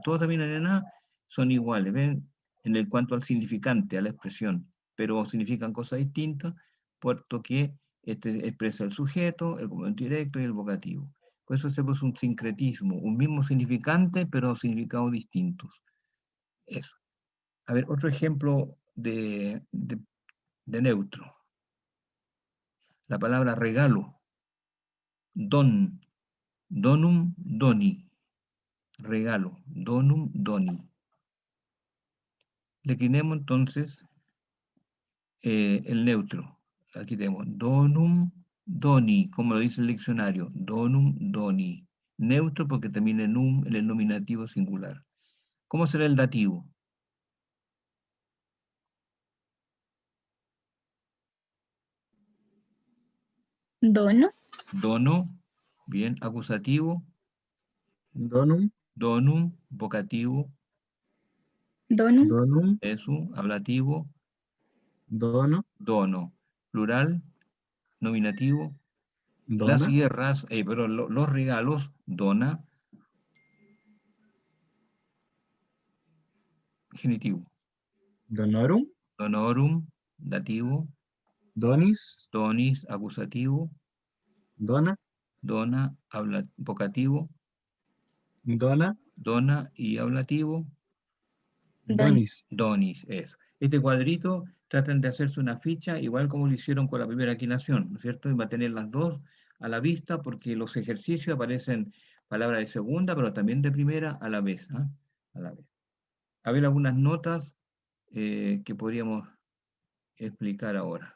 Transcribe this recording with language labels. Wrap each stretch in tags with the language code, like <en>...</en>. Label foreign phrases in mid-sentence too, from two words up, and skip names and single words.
<es>Todos terminan en A, son iguales, ¿ven? En el cuanto al significante, a la expresión, pero significan cosas distintas puesto que este expresa el sujeto, el complemento directo y el vocativo. Por eso hacemos un sincretismo, un mismo significante, pero significados distintos. Eso. A ver, otro ejemplo de neutro. La palabra regalo. Don.</es> <la>Donum, doni. Regalo. Donum, doni.</la> <es>Declinemos entonces el neutro. Aquí tenemos</es> <la>donum, doni,</la> <es>como lo dice el diccionario.</es> <la>Donum, doni.</la> <es>Neutro porque termina en um en el nominativo singular. ¿Cómo será el dativo? Dono. Dono, bien, acusativo. Donum, Donum, vocativo. Donum. donum, Eso, ablativo. dono, Dono, plural, nominativo. Las dona, guerras, pero los regalos, dona, genitivo. donorum, Donorum, dativo. donis, Donis, acusativo. dona, Dona, vocativo. dona, Dona y ablativo. Donis. donis. Donis, eso. Este cuadrito tratan de hacerse una ficha igual como lo hicieron con la primera equinación, ¿no es cierto? Y va a tener las dos a la vista porque los ejercicios aparecen palabras de segunda, pero también de primera a la vez, ¿ah? A la vez. A ver algunas notas que podríamos explicar ahora.</es>